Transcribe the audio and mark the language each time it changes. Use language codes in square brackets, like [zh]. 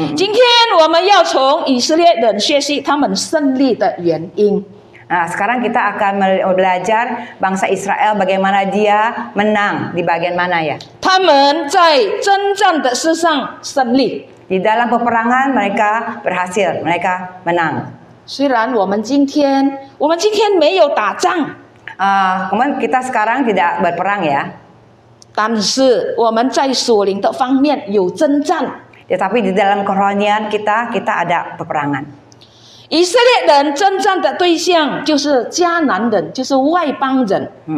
[zh] 今天我们要从以色列人学习他们胜利的原因。 [id] Nah, sekarang kita akan belajar bangsa Israel bagaimana dia menang di bagian mana ya. [zh] 他们在征战的事上胜利。 [id] Di dalam peperangan mereka berhasil, mereka menang. [zh] 虽然我们今天没有打仗。 [id] Kemudian kita sekarang tidak berperang ya. [zh] 但是我们在属灵的方面有征战。 [id] Tetapi di dalam kerohanian kita ada peperangan. [zh] 以色列人征战的对象就是迦南人，就是外邦人。